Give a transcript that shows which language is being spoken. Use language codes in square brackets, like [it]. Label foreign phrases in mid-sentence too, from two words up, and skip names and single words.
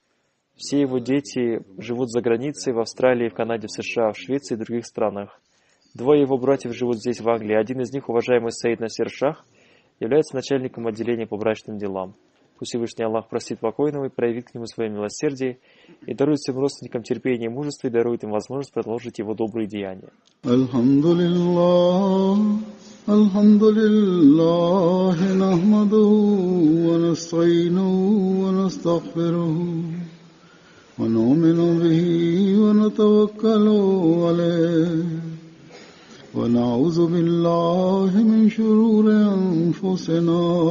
[ru] Все его дети живут за границей, в Австралии, в Канаде, в США, в Швеции и других странах. Двое его братьев живут здесь, в Англии. Один из них, уважаемый Саид Насир Шах, является начальником отделения по брачным делам. Пусть Всевышний Аллах простит покойного и проявит к нему свое милосердие и дарует своим родственникам терпение и мужество и дарует им возможность продолжить его добрые деяния. [ar] الحمد لله نحمده ونستعينه ونستغفره ونؤمن به ونتوكل عليه ونعوذ بالله من شرور أنفسنا